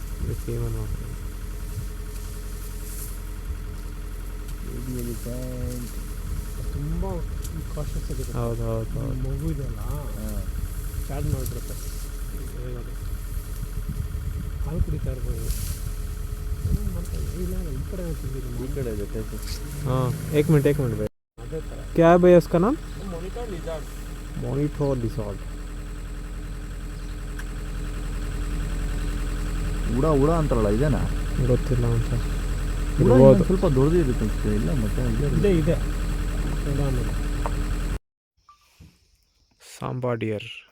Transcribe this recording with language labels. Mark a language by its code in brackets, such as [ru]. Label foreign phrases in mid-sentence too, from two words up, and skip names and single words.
[kn] ತುಂಬ ಕಾಶಸ್ ಆಗಿದೆ. ಹೌದು ಹೌದು ಹೌದು. ಮಗು ಇದೆಯಲ್ಲ, ಚಾರ್ಜ್ ಮಾಡಿಬಿಡುತ್ತೆ. ಹಾಲು ಕುಡಿತಾ ಇರ್ಬೋದು. ಇಲ್ಲ, ಈ ಕಡೆ ಈ ಕಡೆ ಇದೆ ಟೈಪ್. [hi] हाँ, एक मिनट भाई. [kn] ಅದೇ ಥರ. [hi] क्या है भैया उसका नाम? [en] monitor lizard. monitor lizard. [kn] ಉಡ ಅಂತಾರಲ್ಲ, ಇದೇನಾ? ಗೊತ್ತಿಲ್ಲ ಅಂತ. ಇರ್ಬೋದು, ಸ್ವಲ್ಪ ದೊಡ್ಡದಿರುತ್ತೆ ಅಷ್ಟೇ. ಇಲ್ಲ ಮತ್ತೆ ಇದೆ. [en] sambar deer.